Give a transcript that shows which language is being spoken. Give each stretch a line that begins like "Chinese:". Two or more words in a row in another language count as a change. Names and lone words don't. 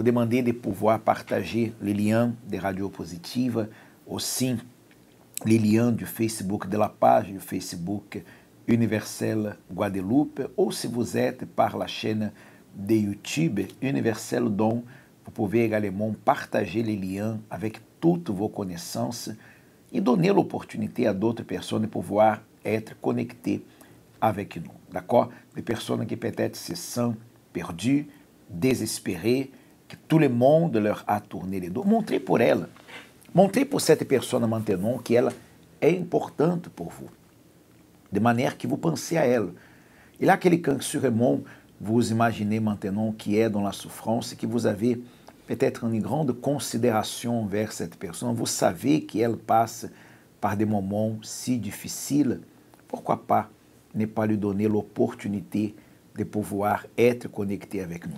French: demander de pouvoir partager les liens de Radio Positive, aussi les liens du Facebook, de la page du Facebook Universel Guadeloupe, ou si vous êtes par la chaîne de YouTube Universel Don, vous pouvez également partager les liens avec toutes vos connaissances et donner l'opportunité à d'autres personnes de pouvoir être connectées avec nous. D'accord? Des personnes qui peut-être se sentent perdues, désespérées, que tout le monde leur a tourné les dos. Montrez pour elles. Montrez pour cette personne maintenant que
Portuguese: ela é importante
French: pour vous, de manière que vous pensez à elle. Et là, quelqu'un sûrement, vous imaginez maintenant qui est dans la souffrance, que vous avez peut-être une grande considération vers cette personne, vous savez qu'elle passe par des moments si difficiles, pourquoi pas ne pas lui donner l'opportunité de pouvoir être connecté avec nous.